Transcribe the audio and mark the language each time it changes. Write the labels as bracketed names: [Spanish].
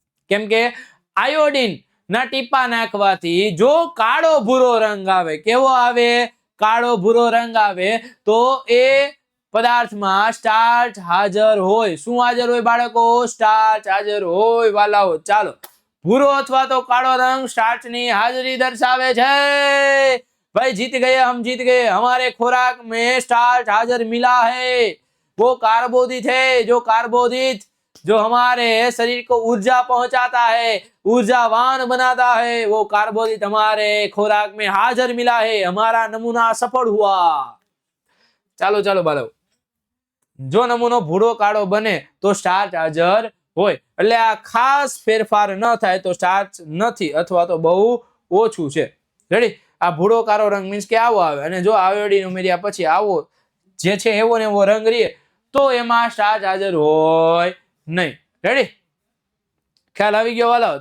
[Gujarati] કેમ કે આયોડીન ના ટીપા નાખવાથી જો કાળો ભૂરો રંગ આવે. કેવો આવે? કાળો ભૂરો રંગ આવે તો એ પદાર્થમાં સ્ટાર્ચ હાજર હોય. શું હાજર હોય બાળકો? સ્ટાર્ચ હાજર હોય વાલાઓ. ચાલો, ભૂરો અથવા તો કાળો રંગ स्टार्च ની हाजिरी दर्शावे છે. [Hindi] भाई जीत गए, हम जीत गए. हमारे खुराक में स्टार्च हाजिर मिला है. वो कार्बोदित है, जो कार्बोदित जो हमारे शरीर को ऊर्जा पहुंचाता है, ऊर्जावान बनाता है, वो कार्बोदित हमारे खुराक में हाजिर मिला है. हमारा नमूना सफल हुआ. [Gujarati] ચાલો ચાલો બાળકો, જો નમૂનો ભૂરો કાળો બને તો સ્ટાર્ચ હાજર હોય. એટલે આ ખાસ ફેરફાર ન થાય તો સ્ટાર્ચ નથી અથવા તો બહુ ઓછું છે. રેડી? આ ભૂરો કાળો રંગ મીન્સ કે આવો આવે, અને જો આયોડીન ઉમેર્યા પછી આવો જે છે એવો ને એવો રંગ રહે તો એમાં સ્ટાર્ચ હાજર હોય નહીં. રેડી? ખ્યાલ આવી ગયો વાલાઓ?